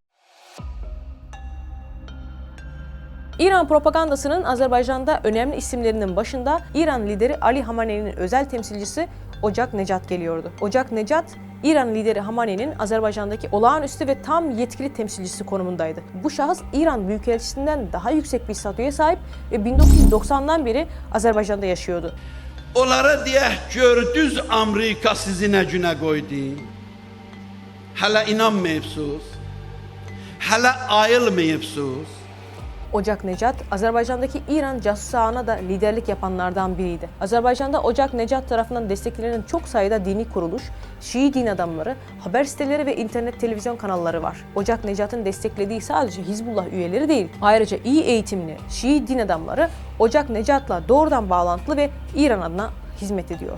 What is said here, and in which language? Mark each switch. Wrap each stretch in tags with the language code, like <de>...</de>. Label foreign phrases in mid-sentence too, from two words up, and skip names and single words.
<tr>İran propagandasının Azerbaycan'da önemli isimlerinin başında İran lideri Ali Hamaney'nin özel temsilcisi Ocak Necat geliyordu. Ocak Necat, İran lideri Hamaney'nin Azerbaycan'daki olağanüstü ve tam yetkili temsilcisi konumundaydı. Bu şahıs İran Büyükelçisi'nden daha yüksek bir statüye sahip ve 1990'dan beri Azerbaycan'da yaşıyordu.</tr> <az>Onlara deyək, gördünüz Amerika sizi nə günə qoydu? Hələ inanmayıbsınız? Hələ ayılmayıbsınız?</az> <tr>Ocak Necat, Azerbaycan'daki İran casus ağına da liderlik yapanlardan biriydi. Azerbaycan'da Ocak Necat tarafından desteklenen çok sayıda dini kuruluş, Şii din adamları, haber siteleri ve internet televizyon kanalları var. Ocak Necat'ın desteklediği sadece Hizbullah üyeleri değil, ayrıca iyi eğitimli Şii din adamları Ocak Necat'la doğrudan bağlantılı ve İran adına hizmet ediyor.</tr>